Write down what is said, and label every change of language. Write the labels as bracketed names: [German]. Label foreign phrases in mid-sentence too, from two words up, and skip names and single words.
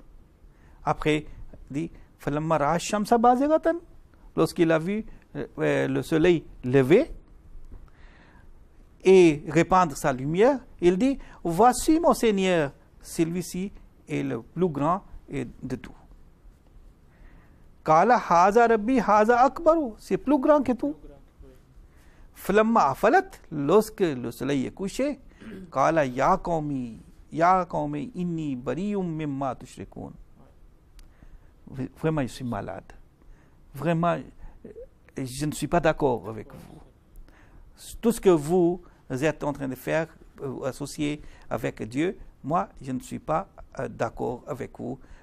[French] Après, il dit, lorsqu'il a vu le soleil lever et répandre sa lumière, il dit, voici mon Seigneur, celui-ci est le plus grand de tout. [Arabic] قال هذا ربي هذا أكبر, [French] c'est plus grand que tout. [Arabic] فلما أفلت, [French] lorsque le soleil est couché, [Arabic] قال يا قوم إني بريء مما تشركون. [French] Vraiment, je suis malade. Vraiment, je ne suis pas d'accord avec vous. Tout ce que vous êtes en train de faire, associé avec Dieu, moi, je ne suis pas d'accord avec vous.